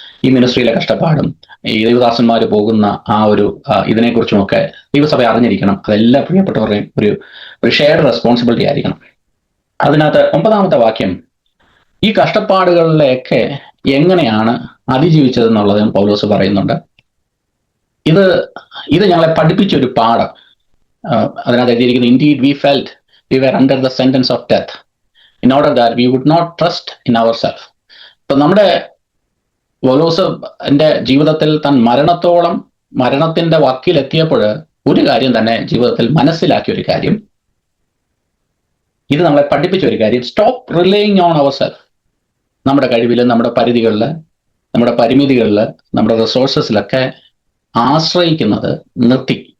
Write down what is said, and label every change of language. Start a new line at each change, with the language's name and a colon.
Malayalam: ഈ മിനിസ്ട്രിയിലെ കഷ്ടപ്പാടും ഈ ദൈവദാസന്മാർ പോകുന്ന ആ ഒരു ഇതിനെക്കുറിച്ചുമൊക്കെ ദൈവസഭ അറിഞ്ഞിരിക്കണം. അതെല്ലാ പ്രിയപ്പെട്ടവരുടെയും ഒരു ഷെയർഡ് റെസ്പോൺസിബിലിറ്റി ആയിരിക്കണം. അതിനകത്ത് 9-ാമത്തെ വാക്യം ഈ കഷ്ടപ്പാടുകളിലേക്ക് എങ്ങനെയാണ് അതിജീവിച്ചതെന്നുള്ളത് പൗലോസ് പറയുന്നുണ്ട്. ഇത് ഞങ്ങളെ പഠിപ്പിച്ചൊരു പാഠം. അതിനകത്ത് എഴുതിയിരിക്കുന്നു,
English: indeed we felt we were under the sentence of death in order that we would not trust in ourselves.
Malayalam: ഇപ്പൊ നമ്മുടെ പൗലോസിന്റെ ജീവിതത്തിൽ താൻ മരണത്തിന്റെ വക്കിലെത്തിയപ്പോൾ ഒരു കാര്യം തന്നെ ജീവിതത്തിൽ മനസ്സിലാക്കിയ ഒരു കാര്യം, ഇത് നമ്മളെ പഠിപ്പിച്ച ഒരു കാര്യം,
English: Stop relying on our self.
Malayalam: നമ്മുടെ കഴിവിൽ, നമ്മുടെ പരിധികളിൽ, നമ്മുടെ പരിമിതികളിൽ, നമ്മുടെ റിസോഴ്സസിലൊക്കെ ആശ്രയിക്കുന്നത് നിർത്തി.